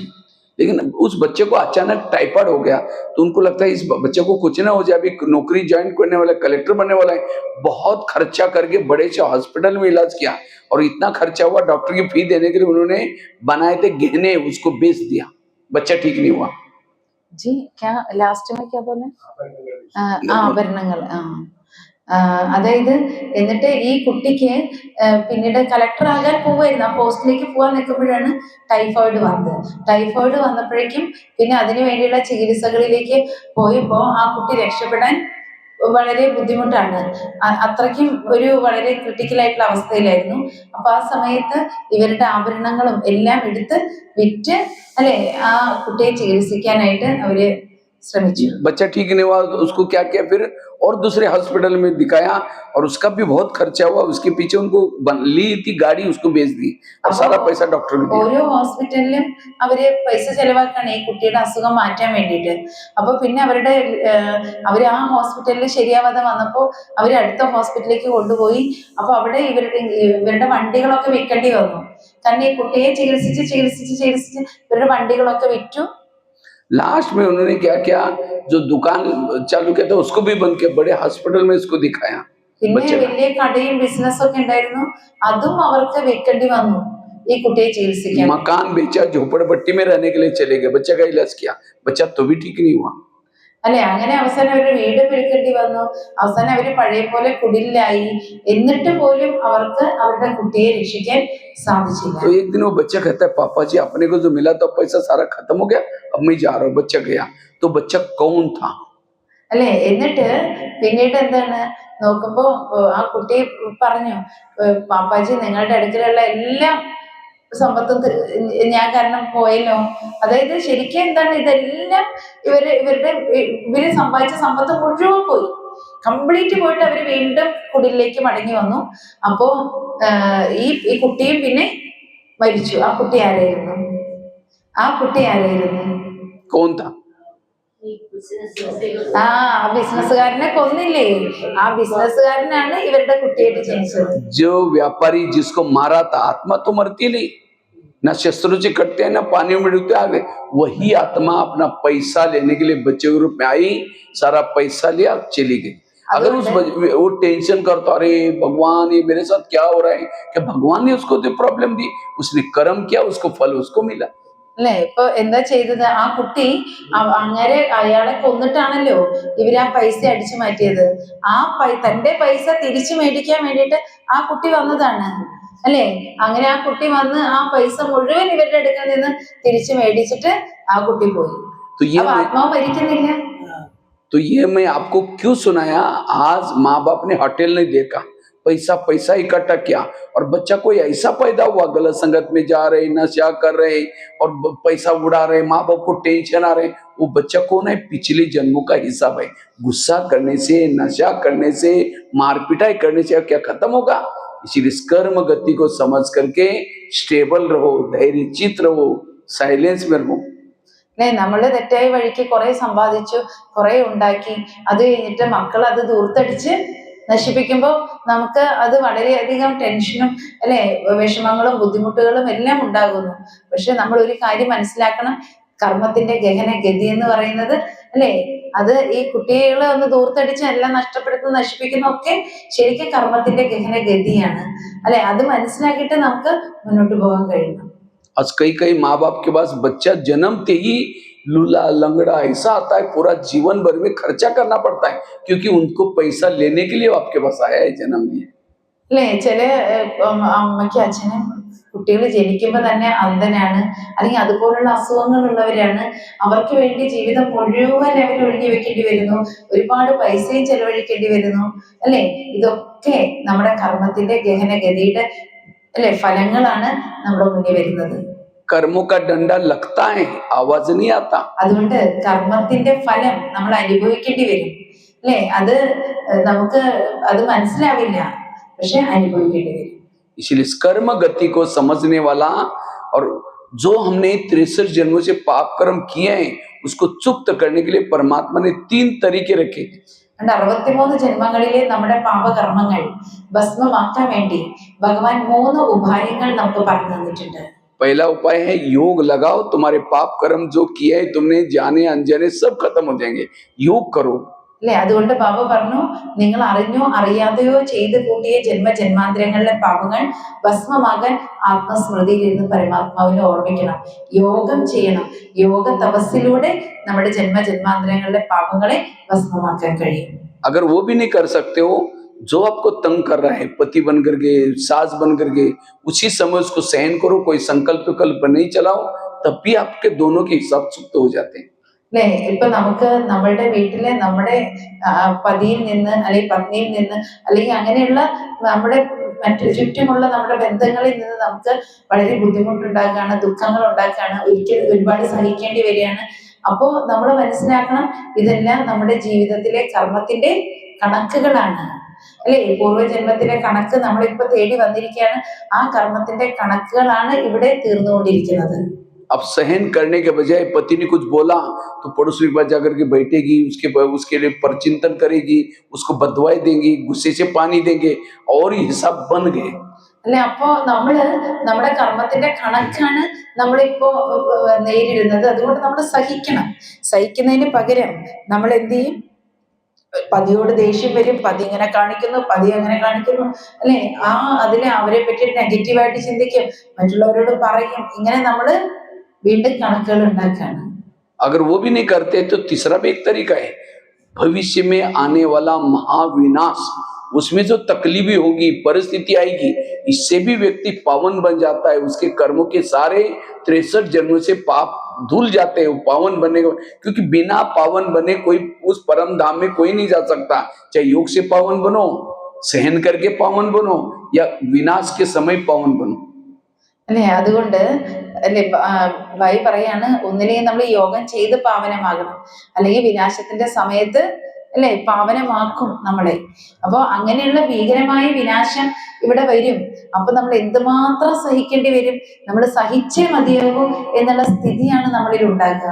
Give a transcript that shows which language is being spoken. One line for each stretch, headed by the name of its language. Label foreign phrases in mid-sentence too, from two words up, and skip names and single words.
Hindi: लेकिन उस बच्चे को अचानक टाइफाइड हो गया, तो उनको लगता है इस बच्चे को कुछ ना हो जाए, अभी नौकरी ज्वाइन करने वाला है, कलेक्टर बनने वाला है। बहुत खर्चा करके बड़े से हॉस्पिटल में इलाज किया, और इतना खर्चा हुआ, डॉक्टर की फी देने के लिए उन्होंने बनाए थे गहने, उसको बेच दिया। बच्चा ठीक नहीं हुआ। जी क्या लास्ट में क्या बोले?
Malayalam: ആഭരണങ്ങൾ. അതായത് എന്നിട്ട് ഈ കുട്ടിക്ക് പിന്നീട് കളക്ടർ ആകാൻ പോവായിരുന്നു. ആ പോസ്റ്റിലേക്ക് പോകാൻ നിൽക്കുമ്പോഴാണ് ടൈഫോയിഡ് വന്നപ്പോഴേക്കും പിന്നെ അതിനു വേണ്ടിയുള്ള ചികിത്സകളിലേക്ക് പോയപ്പോ ആ കുട്ടി രക്ഷപ്പെടാൻ വളരെ ബുദ്ധിമുട്ടാണ്. അത്രയ്ക്കും ഒരു വളരെ ക്രിട്ടിക്കലായിട്ടുള്ള അവസ്ഥയിലായിരുന്നു. അപ്പൊ ആ സമയത്ത് ഇവരുടെ ആഭരണങ്ങളും എല്ലാം എടുത്ത് വിറ്റ്, അല്ലെ, ആ കുട്ടിയെ ചികിത്സിക്കാനായിട്ട് അവര് ശ്രമിച്ചു.
Hindi: बच्चा ठीक नहीं हुआ तो उसको क्या किया फिर, और दूसरे हॉस्पिटल में दिखाया, और उसका भी बहुत खर्चा हुआ, उसके पीछे उनको ली थी गाड़ी, उसको बेच दी, और
Malayalam: അപ്പോ
Hindi: सारा पैसा डॉक्टर को दिया।
Malayalam: ഓരോ ഹോസ്പിറ്റലിലും അവര് പൈസ ചെലവാക്കാണ് ഈ കുട്ടിയുടെ അസുഖം മാറ്റാൻ വേണ്ടിയിട്ട്. അപ്പൊ പിന്നെ അവര് ആ ഹോസ്പിറ്റലിൽ ശരിയാവാതെ വന്നപ്പോ അവര് അടുത്ത ഹോസ്പിറ്റലിലേക്ക് കൊണ്ടുപോയി. അപ്പൊ അവിടെ ഇവരുടെ വണ്ടികളൊക്കെ വിൽക്കേണ്ടി വന്നു. കാരണം ഈ കുട്ടിയെ ചികിത്സിച്ച് ഇവരുടെ വണ്ടികളൊക്കെ വിറ്റു.
Hindi: लास्ट में उन्होंने क्या किया, जो दुकान चालू किया था उसको भी बंद किया, बड़े हॉस्पिटल में इसको दिखाया
Malayalam: പിന്നെ
Hindi: बच्चे का।
Malayalam: വലിയ കടയും ബിസിനസ്സും ഒക്കെ ഉണ്ടായിരുന്നു, അതും അവർക്ക് വിൽക്കേണ്ടി വന്നു ഈ കുട്ടിയെ ചികിത്സിക്കാൻ. मकान बेचा, झोपड़पट्टी में रहने के लिए चले गए, बच्चे का इलाज किया, बच्चा तो भी ठीक नहीं हुआ। അല്ലെ, അങ്ങനെ അവസാനം അവരുടെ വീട് വിൽക്കേണ്ടി വന്നു. അവസാനം അവര് പഴയ പോലെ കുടിലായി. എന്നിട്ട് പോലും അവർക്ക് അവരുടെ കുട്ടിയെ രക്ഷിക്കാൻ സാധിച്ചില്ല.
Hindi: तो एक दिन वो बच्चा कहता है, पापा जी अपने को जो मिला था पैसा सारा खत्म हो गया, अब मैं जा रहा हूँ। बच्चा गया, तो बच्चा कौन था?
Malayalam: അല്ലെ, എന്നിട്ട് പിന്നീട് എന്താണ് നോക്കുമ്പോ ആ കുട്ടി പറഞ്ഞു, പാപ്പാജി നിങ്ങളുടെ അടുക്കലുള്ള എല്ലാ സമ്പത്തും ഞാൻ കാരണം പോയല്ലോ. അതായത് ശരിക്കും എന്താണ്, ഇതെല്ലാം ഇവര് സമ്പാദിച്ച സമ്പത്ത് മുഴുവൻ പോയി, കംപ്ലീറ്റ് പോയിട്ട് അവര് വീണ്ടും കുടിലേക്ക് മടങ്ങി വന്നു. അപ്പോ ഈ കുട്ടിയും പിന്നെ മരിച്ചു. ആ കുട്ടി ആരായിരുന്നു?
Hindi: कौन था?
Malayalam: ആ ബിസിനസ്സുകാരനെ കൊന്നില്ലേ, ആ ബിസിനസ്സുകാരനാണ് ഇവരുടെ കുട്ടിയായിട്ട് ജനിച്ചത്.
Hindi: जो व्यापारी जिसको मारा था, आत्मा तो मरती नहीं, ना शस्त्रों से कटते हैं ना पानी में डूबते, आ गए वही आत्मा अपना पैसा लेने के लिए बच्चे के रूप में आई, सारा पैसा लिया, चली गई। अगर वो टेंशन करता, अरे भगवान ये मेरे साथ क्या हो रहा है, क्या भगवान ने उसको जो प्रॉब्लम दी, उसने कर्म किया, उसको फल उसको मिला।
Malayalam: അല്ലെ, ഇപ്പൊ എന്താ ചെയ്തത്? ആ കുട്ടി അങ്ങനെ അയാളെ കൊന്നിട്ടാണല്ലോ ഇവര് ആ പൈസ അടിച്ചു മാറ്റിയത്. തന്റെ പൈസ തിരിച്ചു മേടിക്കാൻ വേണ്ടിയിട്ട് ആ കുട്ടി വന്നതാണ് അല്ലെ. അങ്ങനെ ആ കുട്ടി വന്ന് ആ പൈസ മുഴുവൻ ഇവരുടെ അടുക്കൽ നിന്ന് തിരിച്ചു മേടിച്ചിട്ട് ആ കുട്ടി പോയി. അപ്പൊ ആത്മാവ് മരിക്കുന്നില്ല.
Hindi: तो ये मैं आपको क्यों सुनाया, आज माँ बाप ने होटल नहीं देखा, पैसा इकट्ठा किया, और बच्चा कोई ऐसा पैदा हुआ गलत संगत में जा रहे, नशा कर रहे और पैसा उड़ा रहे, माँ बाप को टेंशन आ रहे, वो बच्चा कौन है? पिछले जन्मों का हिसाब है। गुस्सा करने से, नशा करने से, मारपिटाई करने से क्या खत्म होगा? इसीलिए कर्म गति को समझ करके स्टेबल रहो, धैर्य चित रहो, साइलेंस में रहो।
Malayalam: അല്ലെ, നമ്മള് തെറ്റായ വഴിക്ക് കുറെ സമ്പാദിച്ചു, കുറെ ഉണ്ടാക്കി, അത് കഴിഞ്ഞിട്ട് മക്കൾ അത് ദൂർത്തടിച്ച് നശിപ്പിക്കുമ്പോൾ നമുക്ക് അത് വളരെയധികം ടെൻഷനും അല്ലെ വിഷമങ്ങളും ബുദ്ധിമുട്ടുകളും എല്ലാം ഉണ്ടാകുന്നു. പക്ഷെ നമ്മൾ ഒരു കാര്യം മനസ്സിലാക്കണം, കർമ്മത്തിന്റെ ഗഹന ഗതി എന്ന് പറയുന്നത് അല്ലെ, അത് ഈ കുട്ടികളെ ഒന്ന് ദൂർത്തടിച്ച് എല്ലാം നശിപ്പിക്കുന്ന ഒക്കെ ശരിക്കും കർമ്മത്തിന്റെ ഗഹന ഗതിയാണ് അല്ലെ. അത് മനസ്സിലാക്കിയിട്ട് നമുക്ക് മുന്നോട്ട് പോകാൻ കഴിയണം.
Hindi: आज कई माँ बाप के पास बच्चा जन्मते ही लूला लंगड़ा ऐसा आता है, पूरा जीवन भर में खर्चा करना पड़ता है, क्योंकि उनको पैसा लेने के लिए आपके पास आया है, जन्म लिए।
Malayalam: അല്ലെ, ചില അമ്മയ്ക്കും അച്ഛനും കുട്ടികൾ ജനിക്കുമ്പോ തന്നെ അന്ധനാണ്, അല്ലെങ്കിൽ അതുപോലുള്ള അസുഖങ്ങൾ ഉള്ളവരാണ്. അവർക്ക് വേണ്ടി ജീവിതം മുഴുവൻ അവർ ഒഴുകി വെക്കേണ്ടി വരുന്നു, ഒരുപാട് പൈസയും ചെലവഴിക്കേണ്ടി വരുന്നു അല്ലെ. ഇതൊക്കെ നമ്മുടെ കർമ്മത്തിന്റെ ഗഹന ഗതിയുടെ അല്ലെ ഫലങ്ങളാണ് നമ്മുടെ മുന്നിൽ വരുന്നത്.
Hindi: कर्मों का डंडा लगता है, आवाज नहीं आता।
Malayalam: അതുകൊണ്ട് കർമ്മത്തിന്റെ ഫലം നമ്മൾ അനുഭവിക്കേണ്ടി വരും അല്ലെ. നമുക്ക് അത് മനസ്സിലാവില്ല, പക്ഷെ അനുഭവിക്കേണ്ടി വരും.
Hindi: इसलिए कर्म गति को समझने वाला, और जो हमने 63 जन्मों से पाप कर्म किए हैं उसको चुप्त करने के लिए परमात्मा ने 3 तरीके रखे।
Malayalam: 63 ജന്മങ്ങളിലെ നമ്മുടെ പാപകർമ്മങ്ങൾ ഭസ്മമാക്കാൻ വേണ്ടി ഭഗവാൻ 3 ഉപായങ്ങൾ നമുക്ക് പറഞ്ഞു തന്നിട്ടുണ്ട്.
Hindi: पहला उपाय है योग लगाओ, तुम्हारे पाप कर्म जो किए हैं तुमने जाने अनजाने सब खत्म हो जाएंगे, योग करो।
Malayalam: അല്ലെ, അതുകൊണ്ട് ബാബ പറഞ്ഞു, നിങ്ങൾ അറിഞ്ഞോ അറിയാതെയോ ചെയ്തു കൂട്ടിയ ജന്മാന്തരങ്ങളിലെ പാപങ്ങൾ ഭസ്മമാകാൻ ആത്മസ്മൃതിയിൽ ഇരുന്ന് പരമാത്മാവിനെ ഓർമ്മിക്കണം, യോഗം ചെയ്യണം. യോഗ തപസ്സിലൂടെ നമ്മുടെ ജന്മാന്തരങ്ങളിലെ പാപങ്ങളെ ഭസ്മമാക്കാൻ കഴിയും.
Hindi: अगर वो भी नहीं कर सकते हो, जो आपको तंग कर रहा है, पति बन करके, सास बन करके, उसी समय उसको सहन करो, कोई संकल्प विकल्प नहीं चलाओ, तब भी आपके दोनों के हिसाब चुप्त हो जाते हैं।
Malayalam: അല്ലെ, ഇപ്പൊ നമുക്ക് നമ്മളുടെ വീട്ടിലെ നമ്മുടെ പതിയിൽ നിന്ന് അല്ലെങ്കിൽ പത്നിയിൽ നിന്ന് അല്ലെങ്കിൽ അങ്ങനെയുള്ള നമ്മുടെ മറ്റു ചുറ്റുമുള്ള നമ്മുടെ ബന്ധങ്ങളിൽ നിന്ന് നമുക്ക് വളരെ ബുദ്ധിമുട്ടുണ്ടാക്കുകയാണ്, ദുഃഖങ്ങൾ ഉണ്ടാക്കുകയാണ്, ഒരുപാട് സഹിക്കേണ്ടി വരികയാണ്. അപ്പോ നമ്മൾ മനസ്സിലാക്കണം, ഇതെല്ലാം നമ്മുടെ ജീവിതത്തിലെ കർമ്മത്തിന്റെ കണക്കുകളാണ്. അല്ലെ? പൂർവ്വജന്മത്തിലെ കണക്ക് നമ്മളിപ്പോ തേടി വന്നിരിക്കുകയാണ്. ആ കർമ്മത്തിന്റെ കണക്കുകളാണ് ഇവിടെ തീർന്നുകൊണ്ടിരിക്കുന്നത്.
Hindi: अब सहन करने के बजाय पति ने कुछ बोला तो पड़ोसी के पास जाकर के बैठेगी, उसके लिए परचिंतन करेगी, उसको बददुआएं देंगी, गुस्से से पानी देंगे और ये हिसाब बन गए।
Malayalam: അല്ലെ? അപ്പോ നമ്മുടെ കർമ്മത്തിന്റെ കണക്കാണ് നമ്മളിപ്പോ നേരിടുന്നത്. അതുകൊണ്ട് നമ്മൾ സഹിക്കണം. സഹിക്കുന്നതിന് പകരം നമ്മൾ എന്ത് ചെയ്യും? പതിയോട് ദേഷ്യം വരും, പതി ഇങ്ങനെ കാണിക്കുന്നു, പതി അങ്ങനെ കാണിക്കുന്നു, അല്ലെ? അതിലെ അവരെ പറ്റി നെഗറ്റീവായിട്ട് ചിന്തിക്കും, മറ്റുള്ളവരോട് പറയും. ഇങ്ങനെ നമ്മള് വീണ്ടും കണക്കുകൾ ഉണ്ടാക്കുകയാണ്.
Hindi: अगर वो भी नहीं करते तो तीसरा भी एक तरीका है, भविष्य में आने वाला महाविनाश, उसमें जो तकलीफें होगी, परिस्थिति आएगी, इससे भी व्यक्ति पावन बन जाता है। उसके कर्मों के सारे 63 जन्मों से पाप धुल जाते हैं, वो पावन बने। क्योंकि बिना पावन बने कोई उस परम धाम में कोई नहीं जा सकता। चाहे योग से पावन बनो, सहन करके पावन बनो, या विनाश के समय पावन बनो।
Malayalam: അല്ലെ? അതുകൊണ്ട് അല്ലെ ഭായി പറയാണ്, ഒന്നില്ലെങ്കിൽ നമ്മൾ യോഗം ചെയ്ത് പാവനമാകണം, അല്ലെങ്കിൽ വിനാശത്തിന്റെ സമയത്ത് അല്ലെ പാവനമാക്കും നമ്മളെ. അപ്പൊ അങ്ങനെയുള്ള ഭീകരമായ വിനാശം ഇവിടെ വരും. അപ്പൊ നമ്മൾ എന്തുമാത്രം സഹിക്കേണ്ടി വരും? നമ്മൾ സഹിച്ചേ മതിയാകൂ എന്നുള്ള സ്ഥിതിയാണ് നമ്മളിൽ ഉണ്ടാക്കുക.